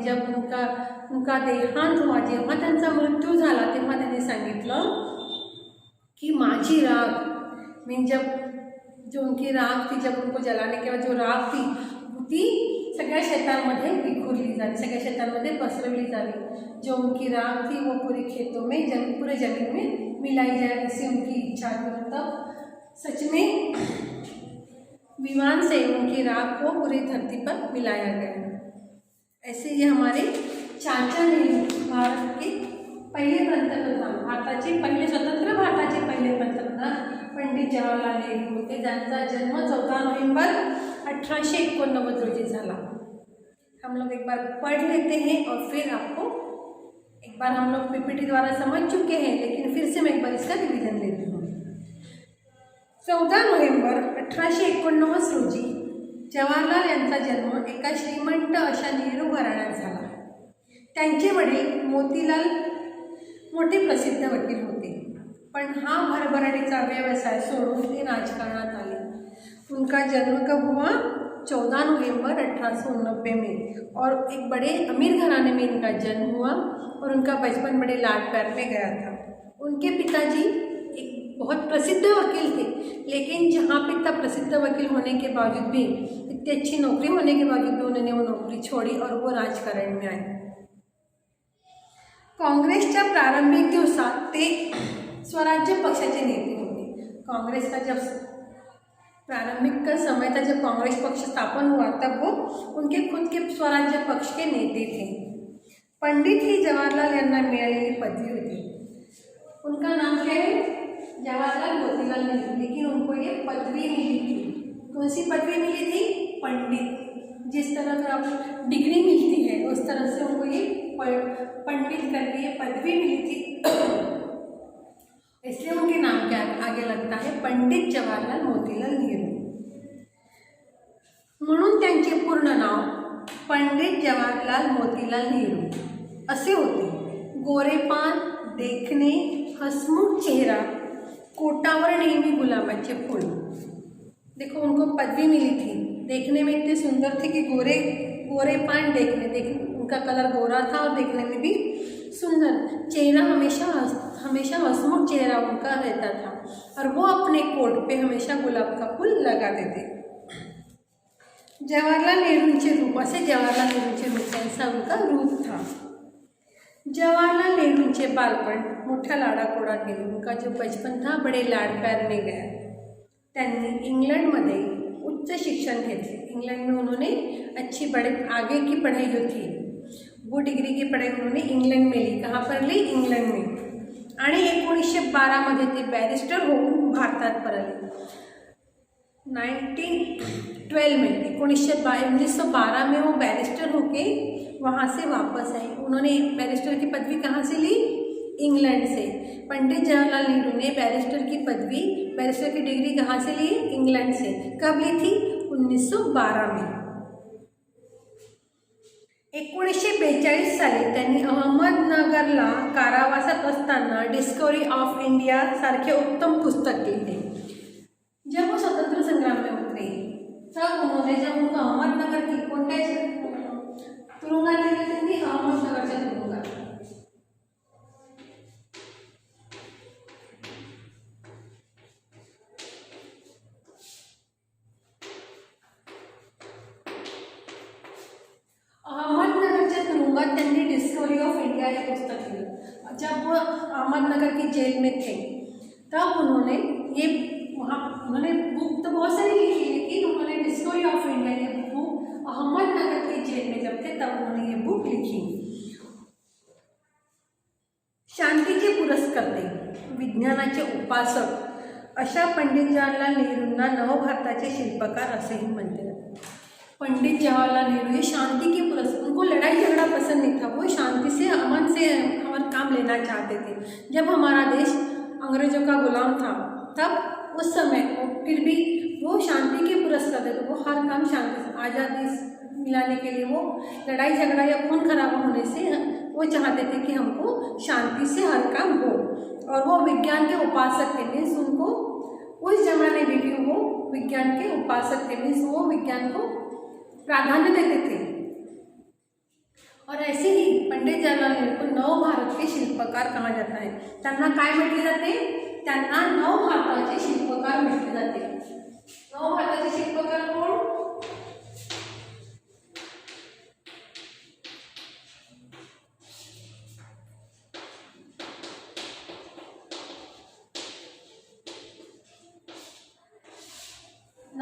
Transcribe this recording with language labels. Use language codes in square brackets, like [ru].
[hi] जब उनका देहांत हुआ, [mr] जेव्हा त्यांचा मृत्यू झाला, तेव्हा त्यांनी सांगितलं कि माझी राख, [hi] मीन जब जो उनकी राख थी, [mr] जब उनको जलाने के बाद जो राख थी ती सगळ्या शेतांमध्ये विखुरली जावी, सगळ्या शेतांमध्ये पसरवली जावी। [hi] जो उनकी राख थी वो पूरे खेतों में, पूरे जमीन में मिलाई जाए, ऐसी उनकी इच्छा थी। तब सच में विमान से उनकी राख को पूरी धरती पर मिलाया गया। ऐसे ये हमारे चाचा नेहरू भारत के [mr] पहिले पंतप्रधान, भारताचे पहिले स्वतंत्र भारताचे पहिले पंतप्रधान पंडित जवाहरलाल नेहरू होते, ज्यांचा जन्म 14 नोव्हेंबर 1889 रोजी झाला। [hi] हम लोग एक बार पढ़ लेते हैं और फिर आपको एक बार हम लोग पीपीटी द्वारा समझ चुके हैं, लेकिन फिर से मैं एक बार इसका रिवीजन लेती हूँ। [mr] 14 नोव्हेंबर 1889 रोजी जवाहरलाल यांचा जन्म एका श्रीमंत अशा नेहरू घराण्यात झाला। त्यांचे वडील मोतीलाल मोठे प्रसिद्ध वकील होते, पण हा भरभराटीचा व्यवसाय सोडून ते राजकारणात आले। [hi] उनका जन्म कब हुआ? 14 नवंबर 1890 में, और एक बड़े अमीर घराने में इनका जन्म हुआ और उनका बचपन बड़े लाड प्यार में गया था। उनके पिताजी एक बहुत प्रसिद्ध वकील थे, लेकिन जहाँ पिता प्रसिद्ध वकील होने के बावजूद भी, इतनी अच्छी नौकरी होने के बावजूद भी उन्होंने वो नौकरी छोड़ी और वो राजकारण में आए। [mr] काँग्रेसच्या प्रारंभिक दिवसात ते स्वराज्य पक्षाचे नेते होते। [hi] कांग्रेस का जब प्रारंभिक का समय था, जब कांग्रेस पक्ष स्थापन हुआ, तब वो उनके खुद के स्वराज्य पक्ष के नेते थे। [mr] पंडित ही जवाहरलाल यांना मिळालेली पदवी होती। [hi] उनका नाम क्या है? जवाहरलाल मोतीलाल नेहरू, लेकिन उनको ये पदवी मिली थी। कौन सी पदवी मिली थी? पंडित। जिस तरह का आप डिग्री मिलती है, उस तरह से उनको ये पंडित करके ये पदवी मिली थी, इसलिए उनके नाम के आगे लगता है पंडित जवाहरलाल मोतीलाल नेहरू। [mr] म्हणून त्यांचे पूर्ण नाव पंडित जवाहरलाल मोतीलाल नेहरू असे होते। गोरेपान, देखणे, हसमुख चेहरा, कोटावर नेहमी गुलाबाचे फूल। [hi] देखो उनको पदवी मिली थी, देखने में इतने सुंदर थे कि गोरेपान, देखने उनका कलर गोरा था और देखने में भी सुंदर। चेहरा हमेशा हसमुख चेहरा उनका रहता था, और वो अपने कोट पे हमेशा गुलाब का फूल लगाते थे। [mr] जवाहरलाल नेहरूंचे रूप, असे जवाहरलाल नेहरूंचे रूप, [hi] ऐसा उनका रूप था। [mr] जवाहरलाल नेहरूंचे बालपण मोठ्या लाडाकोडात गेले। [hi] उनका जो बचपन था बड़े लाड प्यार में गया। [mr] त्यांनी इंग्लंडमध्ये उच्च शिक्षण घेतले। [hi] इंग्लैंड में उन्होंने अच्छी आगे की पढ़ाई जो थी, वो डिग्री की पढ़ाई उन्होंने इंग्लंड में ली। कहाँ पर ली? इंग्लंड में। [mr] आणि 1912 मध्ये ते बॅरिस्टर होऊन भारतात परतले। [hi] 1912 में 1912 में वो बैरिस्टर होके वहाँ से वापस आए। उन्होंने बैरिस्टर की पदवी कहाँ से ली? इंग्लैंड से। पंडित जवाहरलाल नेहरू ने बैरिस्टर की पदवी, बैरिस्टर की डिग्री कहाँ से ली? इंग्लैंड से। कब ली थी? 1912 में। [mr] 1942 साली त्यांनी अहमदनगरला कारावासात असताना डिस्कवरी ऑफ इंडिया सारखे उत्तम पुस्तक लिहिले। [hi] जब वो स्वतंत्र संग्राम में उतरे, तब उन्होंने, जब उनको अहमदनगर की [mr] कोणत्या तुरुंगात गेले त्यांनी? अहमदनगरच्या तुरुंगात। अहमदनगरच्या तुरुंगात त्यांनी डिस्कवरी ऑफ इंडिया हे पुस्तक लिखा। [hi] जब वो अहमदनगर की जेल में थे, तब उन्होंने ये उन्होंने बुक तो बहुत सारी लिखी, लेकिन उन्होंने डिस्कवरी ऑफ इंडिया ये बुक अहमदनगर की जेल में जब थे, तब उन्होंने ये बुक लिखी। [mr] शांतीचे पुरस्कर्ते, विज्ञानाचे उपासक अशा पंडित जवाहरलाल नेहरूंना नवभारताचे शिल्पकार असेही म्हणते जाते। [hi] पंडित जवाहरलाल नेहरू ये शांति के पुरस्कार, उनको लड़ाई झगड़ा पसंद नहीं था, वो शांति से, अमन से हमारा काम लेना चाहते थे। जब हमारा देश अंग्रेजों का गुलाम था, तब उस समय फिर भी वो शांति के पुरस्कार देते। वो हर काम शांति से, आज़ादी मिलाने के लिए वो लड़ाई झगड़ा या खून खराबा होने से वो चाहते थे कि हमको शांति से हर काम हो। और वो विज्ञान के उपासक थे, मीन्स उनको उस जमाने में भी वो विज्ञान के उपासक थे, मीन्स वो विज्ञान को प्राधान्य देते थे। और ऐसे ही पंडित जवाहरलाल नेहरू को नवभारत के शिल्पकार कहा जाता है। [mr] त्यांना काय म्हटले जाते? त्यांना नवभारताचे शिल्पकार म्हटले जाते। नवभारताचे शिल्पकार कोण?